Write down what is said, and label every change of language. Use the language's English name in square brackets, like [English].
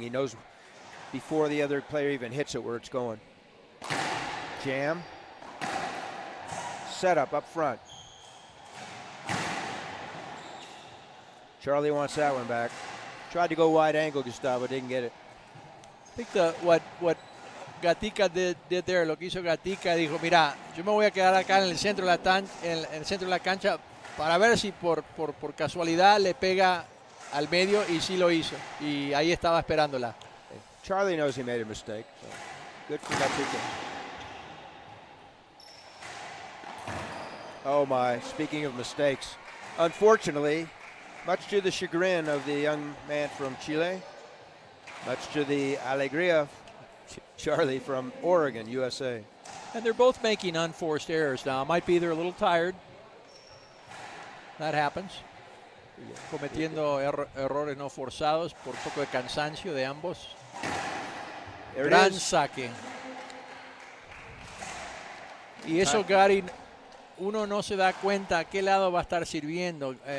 [English] He knows before the other player even hits it where it's going. Jam. Setup up front. Charlie wants that one back. Tried to go wide angle, Gustavo, didn't get it. I think what Gatica did there, [Spanish] lo que hizo Gatica, dijo, mira, yo me voy a quedar acá en el centro de la cancha para ver si por casualidad le pega al medio, y sí lo hizo. Y ahí estaba esperándola. [English] Charlie knows he made a mistake. So good for Gatica. Oh my, speaking of mistakes, unfortunately, much to the chagrin of the young man from Chile, much to the alegría of Charlie from Oregon, USA. And they're both making unforced errors now. Might be they're a little tired. That happens. [Spanish] Cometiendo errores no forzados por poco de cansancio de ambos. Gran saque. Y eso, Gary, uno no se da cuenta a qué lado va a estar sirviendo.